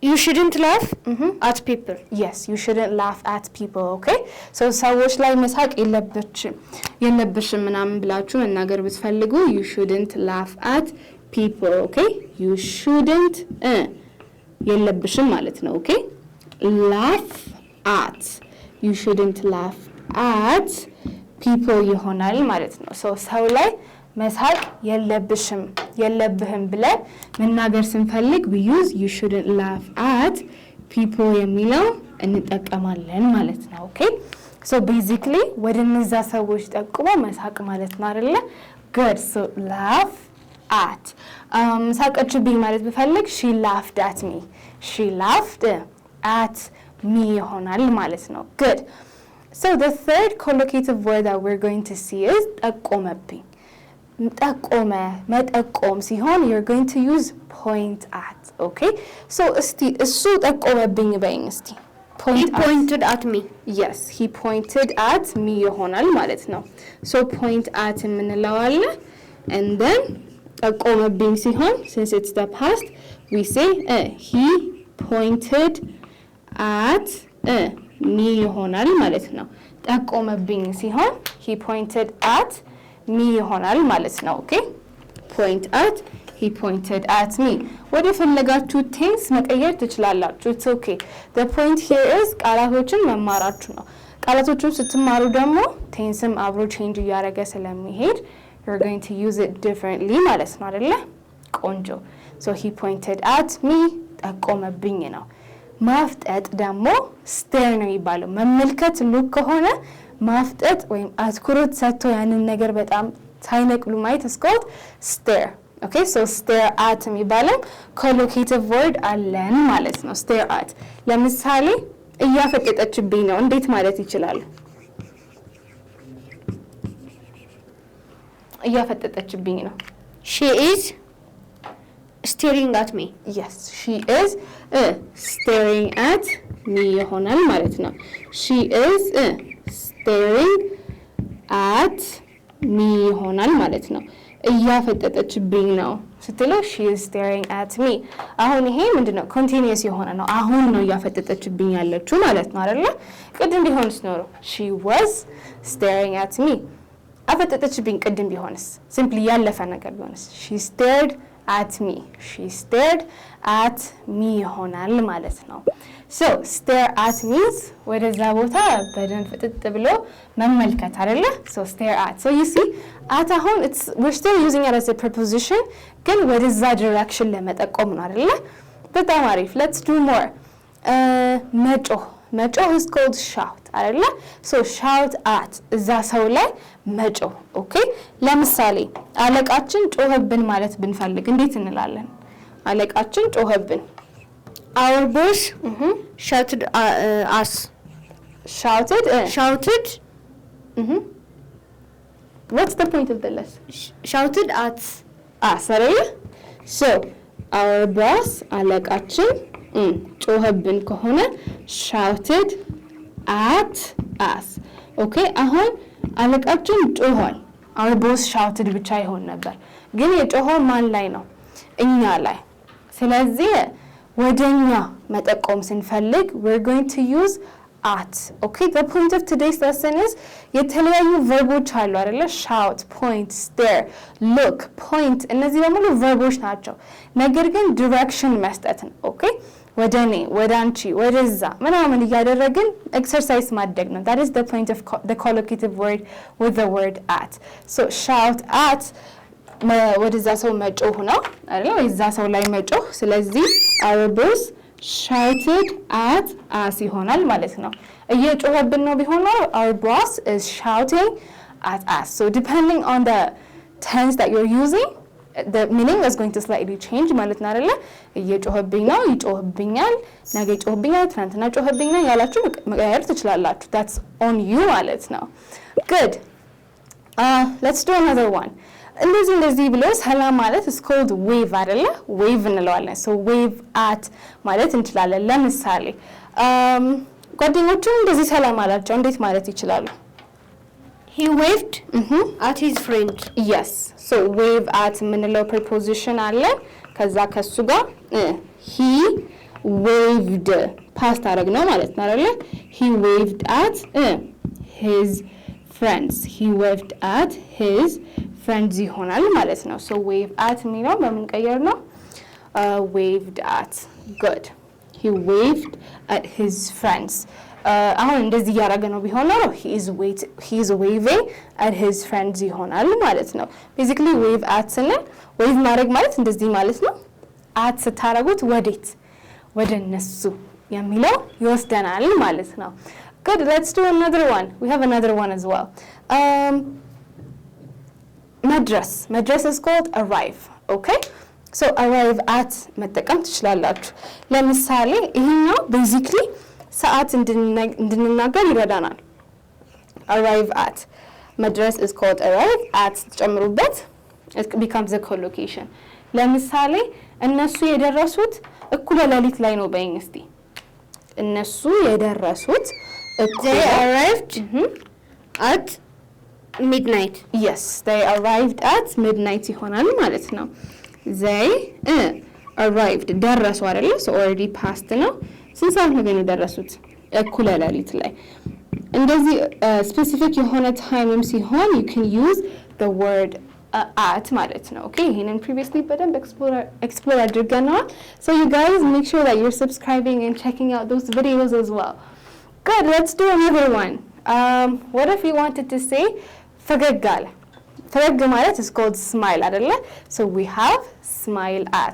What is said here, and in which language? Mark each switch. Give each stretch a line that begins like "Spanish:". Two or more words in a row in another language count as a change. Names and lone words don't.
English: You shouldn't laugh at people. Yes, you shouldn't laugh at people, okay?
Amharic: So ሰዎች ላይ መሳቅ የለብሽም ምናምን ብላችሁ መናገር ብትፈልጉ
English: you shouldn't laugh at people, okay? You shouldn't
Amharic: የለብሽም ማለት ነው, okay?
English: Laugh at. You shouldn't laugh at people
Amharic: ይሆናል ማለት ነው. So ሰው ላይ መሳቅ የለብህም ብለን መናገር ስንፈልግ
English: we use you shouldn't laugh at people
Amharic: የሚለው እንጠቀማለን ማለት ነው, okay?
English: So basically
Amharic: ወደ እነዛ ሰዎች ጠቁሞ መሳቅ ማለት ነው አይደለ?
English: Good. So laugh at.
Amharic: ሳቀችብኝ ማለት ብፈልግ
English: she laughed at me. She laughed at me
Amharic: ይሆናል ማለት ነው.
English: Good. So the third collocative word that we're going to see is ጠቆመብኝ.
Amharic: ጠቆመ መጠቆም ሲሆን
English: you're going to use point at, okay?
Amharic: So እስቲ እሱ ጠቆመብኝ በይኝ እስቲ.
English: He pointed at me. Yes, he pointed at me
Amharic: ይሆናል ማለት ነው.
English: So point at
Amharic: የምንለው አለ
English: and then
Amharic: ጠቆመብኝ ሲሆን
English: since it's the past we say he pointed at me
Amharic: ይሆናል ማለት ነው. ጠቆመብኝ ሲሆን
English: he pointed at me
Amharic: ይሆናል ማለት ነው, okay?
English: Point at, he pointed at me.
Amharic: ወደ ፈለጋችሁ ቴንስ መቀየር ትችላላችሁ.
English: It's okay. The point here is
Amharic: ቃላቶችን መማራችሁ ነው. ቃላቶችን ስትማሩ ደግሞ ቴንስም አብሮ ቼንጅ እያደረገ ስለሚሄድ
English: you're going to use it differently
Amharic: ማለት ነው አይደለ? ቆንጆ.
English: So he pointed at me
Amharic: ጠቆመብኝ ነው. ማፍጠጥ ደግሞ stare ነው የሚባለው. መመልከት ሉክ ከሆነ ማፍጠጥ ወይም አትኩሮት ሰጥቶ ያንን ነገር በጣም ሳይነቅሉ ማየት
English: is called stare. Okay, so stare at የሚባለው collocative word
Amharic: አለን ማለት ነው.
English: stare at.
Amharic: ለምሳሌ እያፈጠጠችብኝ ነው እንዴት ማለት ይችላል? እያፈጠጠችብኝ ነው.
English: She is staring at me. Yes, she is staring at me
Amharic: ይሆናል ማለት ነው.
English: She is staring at me
Amharic: ይሆናል ማለት ነው. እያፈጠጠችብኝ ነው ስትለው
English: she is staring at me.
Amharic: አሁን ይሄ ምንድነው? continuous የሆነ ነው. አሁን ነው እያፈጠጠችብኝ ያለችው ማለት ነው አይደለ? ቅድም ቢሆንስ ኖሮ
English: she was staring at me.
Amharic: አፈጠጠችብኝ ቅድም ቢሆንስ? simply ያለፈ ነገር ቢሆንስ?
English: she stared at me. She stared at me ይሆናል ማለት ነው. So stare at means
Amharic: ወደዛ ቦታ በደንብ ፍጥጥ ብሎ መመልከት አይደለ?
English: So stare at. So you see at አሁን we're still using it as a preposition
Amharic: ግን ወደዛ
English: direction
Amharic: ለመጠቆም ነው አይደለ? በጣም አሪፍ.
English: Let's do more. መጮህ is called shout አይደለ? So shout at
Amharic: እዛ ሰው ላይ መጮህ.
English: Okay?
Amharic: ለምሳሌ አለቃችን ጮህብን ማለት ብንፈልግ እንዴት እንላለን? አለቃችን ጮህብን.
English: Our boss shouted us. Shouted? Shouted? What's the point of the list? Shouted at us, right? So, our boss,
Amharic: አለቃችን ጮህብን ከሆነ
English: shouted at us.
Amharic: Okay? አሁን አለቃችን ጮኋል.
English: Our boss shouted
Amharic: ብቻ ይሆን ነበር. ግን የጮኸው ማን ላይ ነው? እኛ ላይ. ስለዚህ ወደኛ መጠቆም ስንፈልግ
English: we're going to use at. Okay, the point of today's lesson is
Amharic: የተለያዩ ቨርቦች አሉ አይደለ?
English: shout, point, stare, look, point
Amharic: እነዚህ በሙሉ ቨርቦች ናቸው። ነገር ግን direction መስጠት ነው። okay? ወደኔ ወዳንቺ ወደዛ ምናምን እያደረግን ኤክሰርሳይዝ ማድረግ ነው.
English: that is the point of the collocative word with the word at. So shout at
Amharic: ወደዛ ሰው መጮህ ነው አይደል? ወደዛ ሰው ላይ መጮህ. ስለዚህ
English: our boss shouted at us
Amharic: ይሆናል ማለት ነው. እየጮህብን ነው ቢሆን ነው
English: our boss is shouting at us. So depending on the tense that you're using, the meaning is going to slightly change
Amharic: ማለት ነው አይደል? እየጮህብኝ ነው፣ ይጮህብኛል፣ ነገ ይጮህብኛል፣ ትናንትና ጮህብኛል ያላችሁ መቀየር ትችላላችሁ.
English: That's on you
Amharic: ማለት ነው.
English: Good. Let's do another one.
Amharic: እንደዚህ ብሎ ሰላም ማለት
English: is called wave
Amharic: አይደለ?
English: wave እንለዋለን. So wave at
Amharic: ማለት እንችላለን. ለምሳሌ ጓደኞቹ እንደዚህ ሰላም አላቸው እንዴት ማለት ይችላሉ?
English: He waved at his friend. Yes. So wave at የምንለው preposition አለ.
Amharic: ከዛ ከሱ ጋር
English: he waved past
Amharic: አደረግነው ማለት ነው አይደለ?
English: he waved at his friends. he waved at his friends
Amharic: ይሆናል ማለት ነው።
English: so wave at
Amharic: የሚለው በምን ቀየር ነው?
English: waved at. good. he waved at his friends.
Amharic: አሁን እንደዚህ ያደረገ ነው ቢሆን ነው
English: he is waving at his friends
Amharic: ይሆናል ማለት ነው።
English: basically wave at
Amharic: ስንል wave ማድረግ ማለት እንደዚህ ማለት ነው። at ስታረጉት ወዴት? ወደ እነሱ የሚለው ይወስደናል ማለት ነው። good.
English: let's do another one. we have another one as well. መድረስ is called arrive. okay? so arrive at
Amharic: መጠቀም ትችላላችሁ። ለምሳሌ ይሄኛው
English: basically
Amharic: ሰዓት እንድንናገር ይረዳናል።
English: arrive at መድረስ is called arrive at ጨምሩበት it becomes a collocation.
Amharic: ለምሳሌ እነሱ የደረሱት እኩለ ሌሊት ላይ ነው በይኝ እስቲ። እነሱ የደረሱት
English: they arrived at midnight. yes they arrived at midnight
Amharic: ይሆናል ማለት ነው።
English: they arrived
Amharic: ደረሱ አይደለ?
English: so already past
Amharic: ነው። ስንት ሰዓት ነው ግን የደረሱት? እኩለ ሌሊት ላይ። እንደዚህ specific የሆነ ታይምም ሲሆን
English: you can use the word at
Amharic: ማለት ነው። okay? ይሄንን previously በደንብ explore አድርገናል.
English: so you guys make sure that you're subscribing and checking out those videos as well. good. let's do another one. what if we wanted to say
Amharic: ፈገግ አለ? ፈገግ ማለት
English: is called smile አይደለ? so we have smile at.